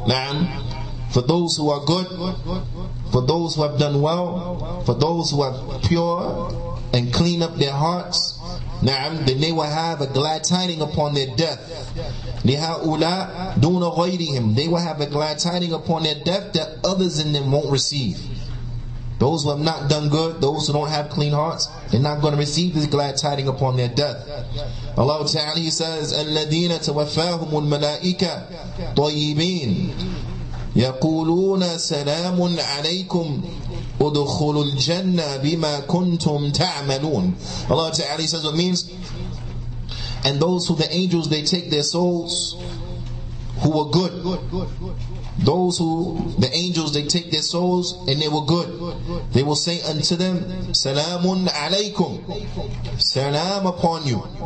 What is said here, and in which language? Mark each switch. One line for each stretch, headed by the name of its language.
English: Now, for those who are good, for those who have done well, for those who are pure and clean up their hearts, then they will have a glad tiding upon their death.
Arabic: لِهَؤُلَاء دُونَ غَيْرِهِمْ,
English: they will have a glad tiding upon their death that others in them won't receive. Those who have not done good, those who don't have clean hearts, they're not going to receive this glad tiding upon their death. Allah Ta'ala, He says,
Arabic: الَّذِينَ تَوَفَّاهُمُ الْمَلَائِكَةُ طَيِّبِينَ يَقُولُونَ سَلَامٌ عَلَيْكُمْ أُدْخُلُوا الْجَنَّةَ بِمَا كُنْتُمْ تَعْمَلُونَ.
English: Allah Ta'ala says what means, and those who the angels, they take their souls who were good. Those who the angels, they take their souls and they were good. They will say unto them, Salamun alaykum, salam upon you.